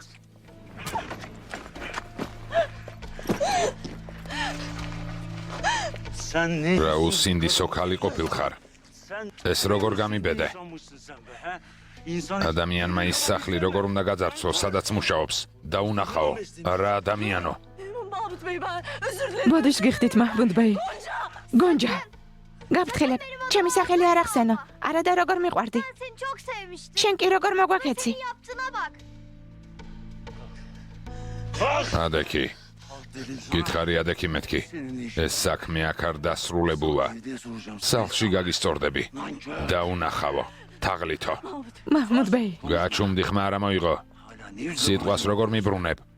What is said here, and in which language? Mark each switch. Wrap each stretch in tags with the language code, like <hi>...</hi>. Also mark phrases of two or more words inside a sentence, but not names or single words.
<tr>Sen ne?</tr> <ka>რა უსინდისო ქალი ყოფილხარ. ეს როგორ გამიბედე? ადამიანმა ის სახლი როგორ უნდა გაძარცვო, სადაც მუშაობს? დაუნახაო. რა ადამიანო?</ka> <tr>Mahmut Bey ben özür dilerim.</tr> <ka>ბოდიშ გიხდით მაჰმუდ ბეი. გონჯა. გაფრთხილებ, ჩემი სახელი არ ახსენო. არა და როგორ მიყვარდი?</ka> <tr>Ben seni çok sevmiştim.</tr> <ka>შენ კი როგორ მოგვაქეცი?</ka> <tr>Yaptığına bak.</tr> <ka>ადექი. გითხარი ადექი მეთქი. ეს საქმე აქ არ დასრულებულა. სახლში გაგისწორდები. დაუნახავო. თაღლითო. მაჰმუდ ბეი. გაჩუმდი ხმა არა მოიღო. სიტყვას როგორ მიბრუნებ?</ka>